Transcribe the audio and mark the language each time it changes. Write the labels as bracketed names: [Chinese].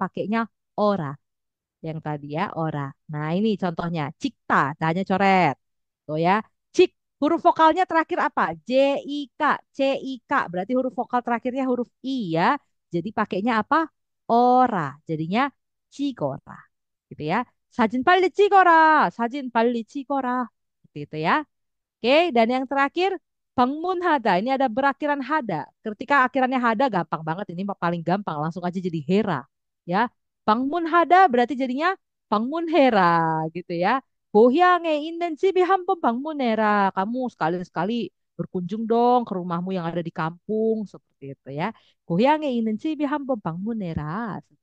[Indonesian] Pakainya ora. Yang tadi ya, ora. Nah, ini contohnya. Cikta, tanya coret. Tuh ya. Cik, huruf vokalnya terakhir apa? J, I, K. C, I, K. Berarti huruf vokal terakhirnya huruf I ya. Jadi pakainya apa? Ora. Jadinya cikora. Gitu ya. [Korean] Sajin 빨리 찍어라. Sajin 빨리 찍어라. [Indonesian] Seperti itu ya. Oke, dan yang terakhir hada. Ini ada berakhiran hada. Ketika akhirannya hada gampang banget, ini paling gampang, langsung aja jadi hera ya. hada berarti jadinya hera gitu ya. [Korean] 고향에 있는 집에 한번 방문해라. [Indonesian] Kamu sekali-sekali berkunjung dong ke rumahmu yang ada di kampung seperti itu ya. [Korean] 고향에 있는 집에 한번 방문해라.